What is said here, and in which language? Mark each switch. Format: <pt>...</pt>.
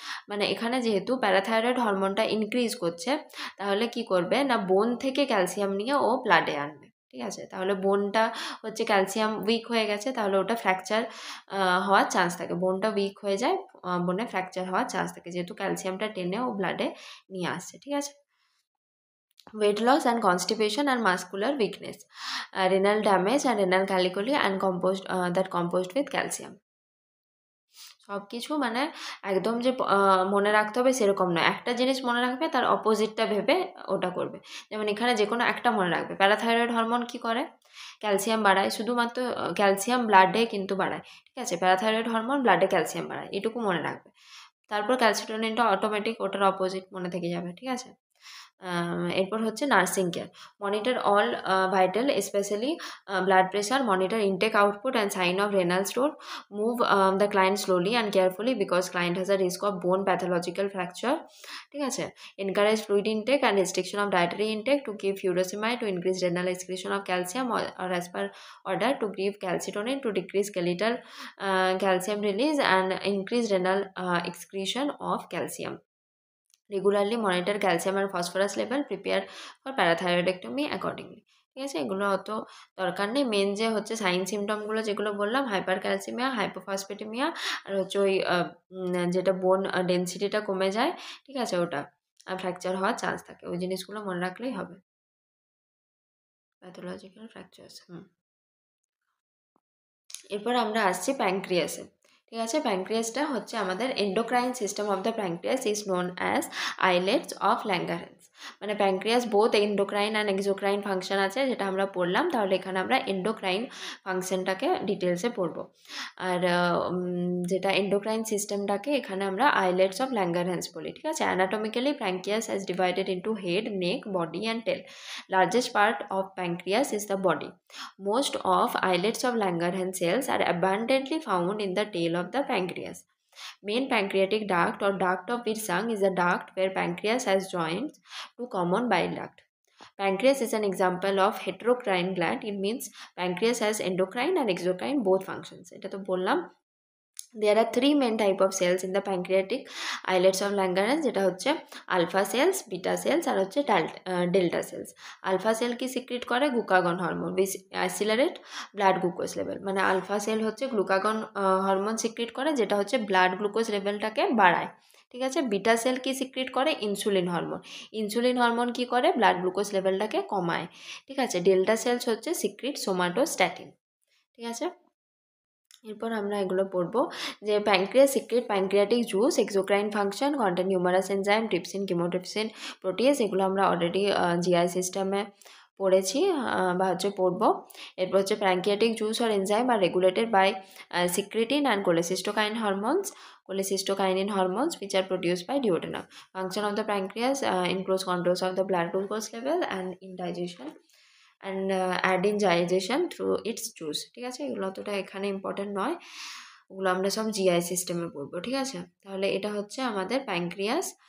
<bn>মানে এখানে যেহেতু প্যারাথাইরয়েড হরমোনটা ইনক্রিজ করছে তাহলে কি করবে না, বোন থেকে ক্যালসিয়াম নিয়ে ও ব্লাডে আনবে, ঠিক আছে। তাহলে বোনটা হচ্ছে ক্যালসিয়াম উইক হয়ে গেছে, তাহলে ওটা ফ্র্যাকচার হওয়ার চান্স থাকে, বোনটা উইক হয়ে যায়, বোনে ফ্র্যাকচার হওয়ার চান্স থাকে, যেহেতু ক্যালসিয়ামটা টেনে ও ব্লাডে নিয়ে আসছে, ঠিক আছে।</bn> <en>weight loss and constipation and muscular weakness, renal damage and renal calculi and that composed with calcium.</en> <bn>সব কিছু মানে একদম যে মনে রাখতে হবে সেরকম নয়, একটা জিনিস মনে রাখবে তার অপোজিটটা ভেবে ওটা করবে। যেমন এখানে যে কোনো একটা মনে রাখবে। প্যারাথাইরয়েড হরমোন কী করে? ক্যালসিয়াম বাড়ায়, শুধুমাত্র ক্যালসিয়াম ব্লাডে কিন্তু বাড়ায়, ঠিক আছে? প্যারাথাইরয়েড হরমোন ব্লাডে ক্যালসিয়াম বাড়ায়, এটুকু মনে রাখবে। তারপর ক্যালসিটোনিনটা অটোমেটিক ওটার অপোজিট মনে থেকে যাবে, ঠিক আছে?</bn> <en>এরপর হচ্ছে nursing care, monitor all vital specially blood pressure, monitor intake output and sign of renal store, move the client slowly and carefully because client has a risk of bone pathological fracture,</en> <bn>ঠিক আছে?</bn> <en>Encourage fluid intake and restriction of dietary intake to give furosemide to increase renal excretion of calcium or as per order to give calcitonin to decrease skeletal calcium release and increase renal excretion of calcium. Regularly monitor calcium and phosphorus level, prepare for parathyroidectomy accordingly,</en> <bn>ঠিক আছে? এগুলো অত দরকার নেই। Main যে হচ্ছে sign সিমটমগুলো যেগুলো বললাম, হাইপার ক্যালসিমিয়া, হাইপোফসফেটেমিয়া, আর হচ্ছে ওই যেটা বোন ডেন্সিটিটা কমে যায়, ঠিক আছে, ওটা ফ্র্যাকচার হওয়ার চান্স থাকে, ওই জিনিসগুলো মনে রাখলেই হবে।</bn> <en>Pathological fractures.</en> <bn>এরপর আমরা আসছি প্যানক্রিয়াসে, ঠিক আছে? প্যানক্রিয়াসটা হচ্ছে আমাদের</bn> <en>Endocrine system of the pancreas is known as islets of Langerhans.</en> <bn>মানে pancreas both endocrine and exocrine function আছে, যেটা আমরা পড়লাম। তাহলে এখানে আমরা এন্ডোক্রাইন ফাংশনটাকে ডিটেলসে পড়বো, আর যেটা এন্ডোক্রাইন সিস্টেমটাকে এখানে আমরা আইলেটস অফ ল্যাঙ্গারহ্যান্স বলি, ঠিক আছে?</bn> <en>Anatomically pancreas has divided into head, neck, body and tail. Largest part of pancreas is the body. Most of islets of Langerhans cells are abundantly found in the tail of the pancreas. Main pancreatic duct or duct of Wirsung is a duct where pancreas has joints to common bile duct. Pancreas is an example of heterocrine gland. It means pancreas has endocrine and exocrine both functions.</en> <bn>এটা তো বললাম।</bn> <en>There are three main type of cells in the pancreatic islets of Langerhans,</en> <bn>যেটা হচ্ছে alpha sales, beta sales আর হচ্ছে delta sales. Alpha sell কি secrete করে?</bn> <en>Glucagon hormone, accelerate blood glucose level.</en> <bn>মানে alpha sell হচ্ছে গ্লুকাগন হরমোন সিক্রিট করে, যেটা হচ্ছে ব্লাড গ্লুকোজ লেভেলটাকে বাড়ায়, ঠিক আছে? বিটা সেল কি সিক্রিট করে? Insulin hormone. ইনসুলিন হরমোন কি করে? ব্লাড গ্লুকোজ লেভেলটাকে কমায়, ঠিক আছে? ডেল্টা সেলস হচ্ছে সিক্রিট সোমাটোস্ট্যাটিন, ঠিক আছে? এরপর আমরা এগুলো পড়বো যে</bn> <en>Pancreas secrete pancreatic juice, exocrine function, contain numerous enzyme, trypsin, chymotrypsin, protease.</en> <bn>এগুলো আমরা অলরেডি জিআই সিস্টেমে পড়েছি বা হচ্ছে পড়বো।</bn> <en>এরপর হচ্ছে pancreatic juice আর enzyme are regulated by secretin and cholecystokinin hormones, cholecystokinin hormones which are produced by duodenum. Function of the pancreas includes controls of the blood glucose level and indigestion and add in digestion through its juice,</en> <bn>ঠিক আছে? এগুলো অতটা এখানে important নয়, ওগুলো আমরা সব GI সিস্টেমে পড়বো, ঠিক আছে? তাহলে এটা হচ্ছে আমাদের প্যানক্রিয়াস।</bn>